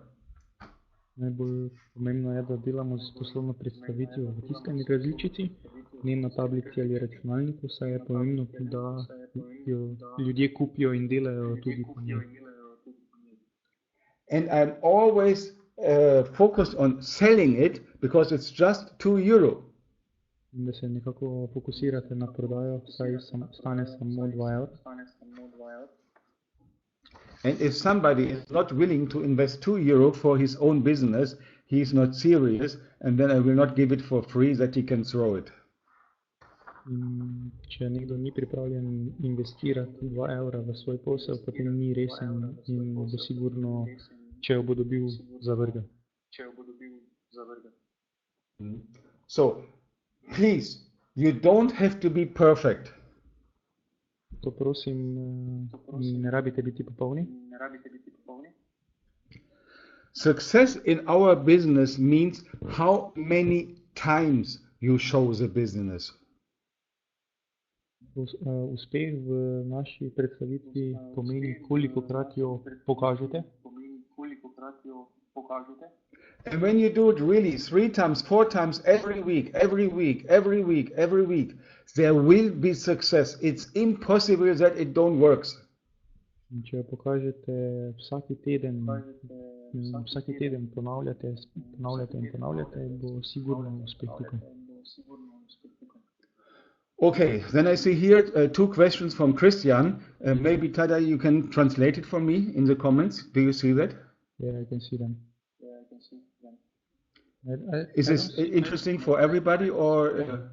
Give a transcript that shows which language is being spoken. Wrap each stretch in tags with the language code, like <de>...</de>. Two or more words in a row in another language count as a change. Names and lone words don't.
<sl>Najbolj pomembno je, da delamo z poslovno predstavitvijo v tiskani različici, ne na tablici ali računalniku, saj je pomembno, da jo ljudje kupijo in delajo tudi po njej.</sl> <en>And I'm always focused on selling it because it's just €2.</en> <sl>In da se nekako fokusirate na prodajo, saj stane samo €2.</sl> <en>And if somebody is not willing to invest €2 for his own business, he is not serious, and then I will not give it for free that he can throw it.</en> <sl>Če nekdo ni pripravljen investirati €2 v svoj posel, potem ni resen in bo sigurno, če jo bo dobil, zavrgel.</sl> <en>So, please, you don't have to be perfect.</en> <sl>To prosim, ne rabite biti popolni.</sl> <en>Success in our business means how many times you show the business.</en> <sl>Uspeh v naši predstavitvi pomeni, kolikokrat jo pokažete.</sl> <en>And when you do it really 3 times, 4 times, every week, there will be success. It's impossible that it don't work.</en> <sl>Če jo pokažete vsaki teden ponavljate, bo sigurno uspeh tukaj.</sl> <en>Okay, then I see here 2 questions from Christian. Maybe Tada, you can translate it for me in the comments. Do you see that? Yeah, I can see them. Is this interesting for everybody, or?</en>